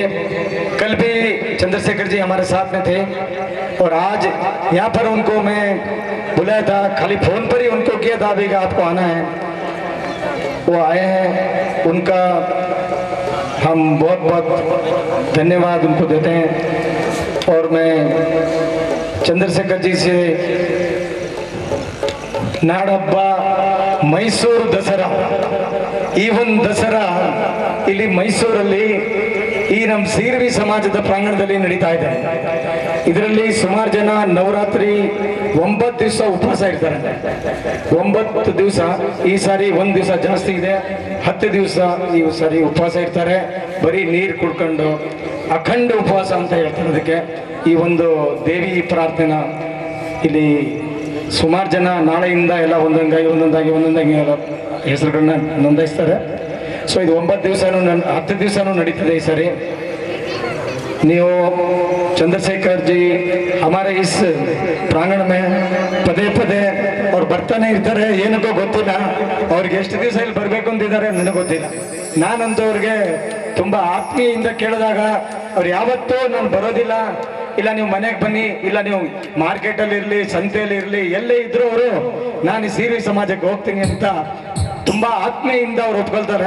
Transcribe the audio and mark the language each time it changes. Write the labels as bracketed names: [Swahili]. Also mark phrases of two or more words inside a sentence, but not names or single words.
[Hindi] कल भी चंद्रशेखर जी हमारे साथ में थे, और आज यहाँ पर उनको मैं बुलाया था, खाली फोन पर ही उनको किया था अभी आपको आना है, वो आए हैं। उनका हम बहुत बहुत धन्यवाद उनको देते हैं। और मैं चंद्रशेखर जी से नाडहब्ब [Kannada] ಮೈಸೂರು ದಸರಾ, ಈ ಒಂದು ದಸರಾ ಇಲ್ಲಿ ಮೈಸೂರಲ್ಲಿ ಈ ನಮ್ಮ ಸೀರ್ವಿ ಸಮಾಜದ ಪ್ರಾಂಗಣದಲ್ಲಿ ನಡೀತಾ ಇದೆ. ಇದರಲ್ಲಿ ಸುಮಾರು ಜನ ನವರಾತ್ರಿ 9 ದಿವಸ ಉಪವಾಸ ಇರ್ತಾರೆ. 9 ದಿವಸ, ಈ ಸಾರಿ 1 ದಿವಸ ಜಾಸ್ತಿ ಇದೆ, 10 ದಿವಸ ಈ ಸಾರಿ ಉಪವಾಸ ಇರ್ತಾರೆ. ಬರೀ ನೀರು ಕುಡ್ಕೊಂಡು ಅಖಂಡ ಉಪವಾಸ ಅಂತ ಹೇಳ್ತಾರೆ. ಅದಕ್ಕೆ ಈ ಒಂದು ದೇವಿ ಪ್ರಾರ್ಥನಾ ಇಲ್ಲಿ ಸುಮಾರು ಜನ ನಾಳೆಯಿಂದ ಎಲ್ಲ ಒಂದೊಂದಾಗಿ ಎಲ್ಲ ಹೆಸರುಗಳನ್ನ ನೋಂದಾಯಿಸ್ತಾರೆ. ಸೊ ಇದು 9 ದಿವಸನೂ 10 ದಿವಸನೂ ನಡೀತದೆ ಈ ಸರಿ. ನೀವು ಚಂದ್ರಶೇಖರ್ [Hindi] जी हमारे इस प्रांगण में [Kannada] ಪದೇ ಪದೇ ಅವ್ರು ಬರ್ತಾನೆ ಇರ್ತಾರೆ. ಏನಕ್ಕೋ ಗೊತ್ತಿಲ್ಲ, ಅವ್ರಿಗೆ ಎಷ್ಟು ದಿವಸ ಇಲ್ಲಿ ಬರಬೇಕು ಅಂತಿದ್ದಾರೆ ನನಗೆ ಗೊತ್ತಿಲ್ಲ. ನಾನಂತೂ ಅವ್ರಿಗೆ ತುಂಬ ಆತ್ಮೀಯಿಂದ ಕೇಳಿದಾಗ ಅವ್ರು ಯಾವತ್ತೂ ನಾನು ಬರೋದಿಲ್ಲ, ಇಲ್ಲ ನೀವು ಮನೆಗೆ ಬನ್ನಿ, ಇಲ್ಲ ನೀವು ಮಾರ್ಕೆಟಲ್ಲಿ ಇರಲಿ, ಸಂತೆಯಲ್ಲಿ ಇರಲಿ, ಎಲ್ಲೇ ಇದ್ರು ಅವರು ನಾನು ಈ ಸೀರ್ವಿ ಸಮಾಜಕ್ಕೆ ಹೋಗ್ತೀನಿ ಅಂತ ತುಂಬ ಆತ್ಮೀಯಿಂದ ಅವ್ರು ಒಪ್ಕೊಳ್ತಾರೆ.